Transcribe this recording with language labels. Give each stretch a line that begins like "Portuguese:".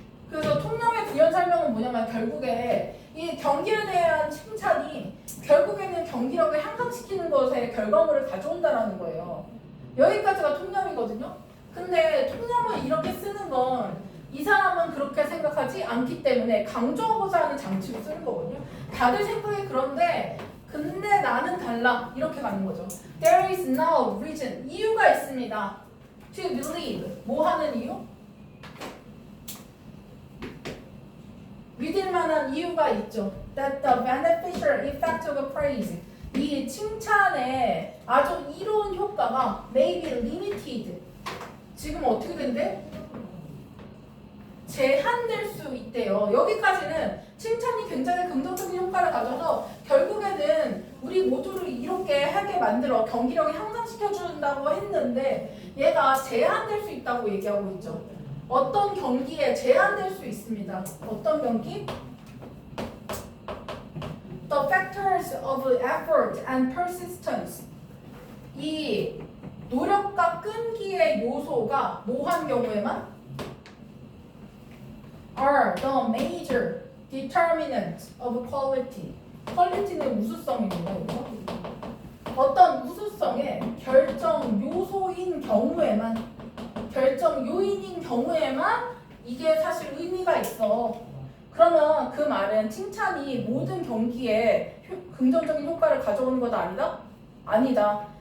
Korean: 그래서 통념의 부연 설명은 뭐냐면 결국에 이 경기에 대한 칭찬이 결국에는 경기력을 향상시키는 것에 결과물을 가져온다라는 거예요. 여기까지가 통념이거든요. 근데 통념을 이렇게 쓰는 건 이 사람은 그렇게 생각하지 않기 때문에 강조하고자 하는 장치로 쓰는 거거든요. 다들 생각이 그런데 근데 나는 달라 이렇게 가는 거죠.
English: There is no reason
Korean: 이유가 있습니다.
English: To believe
Korean: 뭐 하는 이유? 믿을 만한 이유가 있죠.
English: That the beneficial effect of praise
Korean: 이 칭찬의 아주 이로운 효과가
English: may be limited
Korean: 지금 어떻게 된대? 제한될 수 있대요. 여기까지는 칭찬이 굉장히 긍정적인 효과를 가져서 결국에는 우리 모두를 이렇게 하게 만들어 경기력을 향상시켜준다고 했는데 얘가 제한될 수 있다고 얘기하고 있죠. 어떤 경기에 제한될 수 있습니다. 어떤 경기?
English: The factors of effort and persistence
Korean: 이 노력과 끈기의 요소가 뭐한 경우에만?
English: are the major determinants of quality.
Korean: 퀄리티는 우수성입니다. 여기서. 어떤 우수성의 결정 요소인 경우에만, 결정 요인인 경우에만 이게 사실 의미가 있어. 그러면 그 말은 칭찬이 모든 경기에 긍정적인 효과를 가져오는 것 아니다? 아니다.